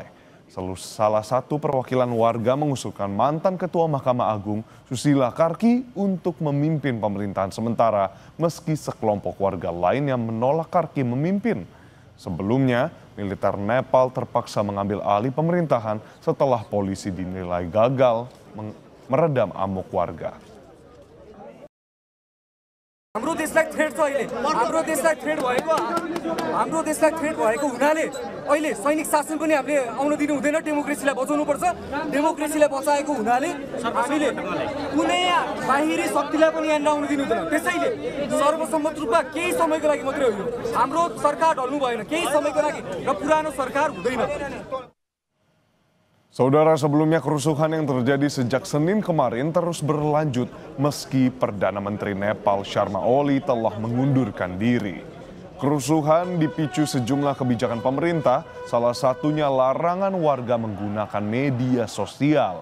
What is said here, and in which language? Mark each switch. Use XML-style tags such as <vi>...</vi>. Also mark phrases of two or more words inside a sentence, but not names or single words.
<id>Salah satu perwakilan warga mengusulkan mantan Ketua Mahkamah Agung Susila Karki untuk memimpin pemerintahan sementara meski sekelompok warga lain yang menolak Karki memimpin. Sebelumnya, militer Nepal terpaksa mengambil alih pemerintahan setelah polisi dinilai gagal meredam amok warga.</id> <ne>हाम्रो देशलाई थ्रेट छ अहिले हाम्रो देशलाई थ्रेट भएको हुनाले अहिले सैनिक शासन पनि हामीले आउन दिनु हुँदैन डेमोक्रेसीलाई बचाउनु पर्छ डेमोक्रेसीलाई बचाएको हुनाले हामीले कुनै बाहिरी शक्तिलाई पनि यहाँ आउन दिनु हुँदैन त्यसैले सर्वसम्मत रूपमा केही समयको लागि मात्रै हो यो हाम्रो सरकार ढल्नु भएन केही समयको लागि र पुरानो सरकार हुँदैन.</ne> <id>Saudara, sebelumnya kerusuhan yang terjadi sejak Senin kemarin terus berlanjut meski Perdana Menteri Nepal Sharma Oli telah mengundurkan diri. Kerusuhan dipicu sejumlah kebijakan pemerintah, salah satunya larangan warga menggunakan media sosial.</id>